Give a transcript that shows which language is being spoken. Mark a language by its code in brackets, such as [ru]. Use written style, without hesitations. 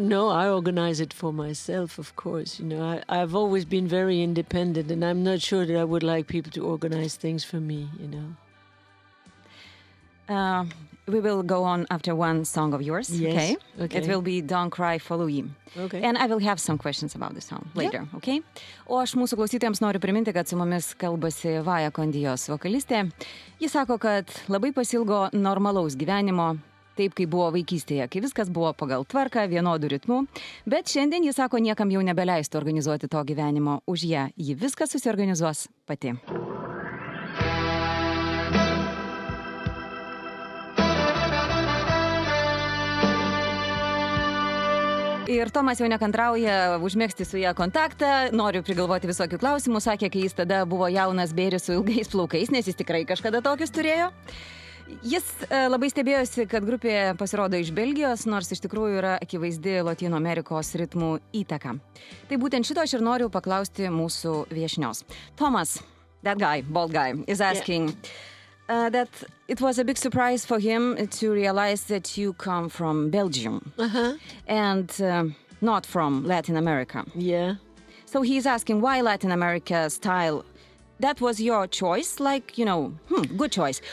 [en] No, I organize it for myself, of course. You know, I've always been very independent, and I'm not sure that I would like people to organize things for me, you know. We will go on after one song of yours, yes. Okay? It will be Don't Cry for Louis. Okay. And I will have some questions about the song later, okay? [lt] O aš mūsų klausytojams noriu priminti, kad su mumis kalbasi Vaya Dios vokalistė. Jis sako, kad labai pasilgo normalaus gyvenimo, taip kaip buvo vaikystėje, kai viskas buvo pagal tvarką, vienodų ritmų. Bet šiandien, jis sako, niekam jau nebeleistų organizuoti to gyvenimo už ją. Ji viską susiorganizuos pati. Ir Tomas jau nekantrauja užmėgsti su ją kontaktą, noriu prigalvoti visokių klausimų, sakė, kai jis tada buvo jaunas bėris su ilgais plaukais, nes jis tikrai kažkada tokius turėjo. Jis labai stebėjosi, kad grupė pasirodo iš Belgijos, nors iš tikrųjų yra akivaizdi Lotynų Amerikos ritmų įtaka. Tai būtent šito aš ir noriu paklausti mūsų viešnios. [en] Thomas, that guy, bald guy, is asking... that it was a big surprise for him to realize that you come from Belgium. Uh-huh. And not from Latin America. Yeah. So he's asking why Latin America style. That was your choice, like, good choice.